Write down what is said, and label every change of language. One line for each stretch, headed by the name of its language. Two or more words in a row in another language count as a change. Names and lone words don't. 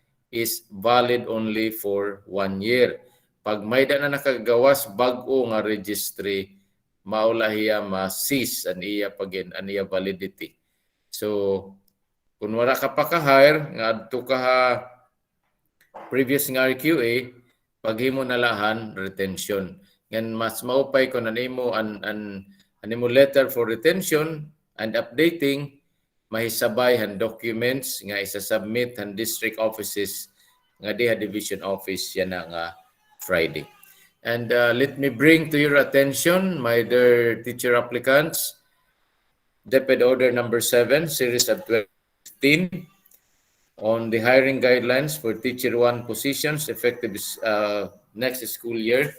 English: is valid only for 1 year.
Waray: Pag may na nakagawas bag-o nga registry, maulahiya ma-cease an iya validity. So kung wala ka pa ka-hire nga adto ka previous nga RQA, paghimo na lahan retention. Ngan mas maupay kung animo animo
English: letter for retention and updating,
Waray: mahisabay han documents nga isa-submit han
English: district offices
Waray: nga diha
English: division office
Waray: yan nga Friday.
English: And let me bring to your attention, my dear teacher applicants, DepEd Order number 7, series of 2015, on the hiring guidelines for Teacher 1 positions effective next school year.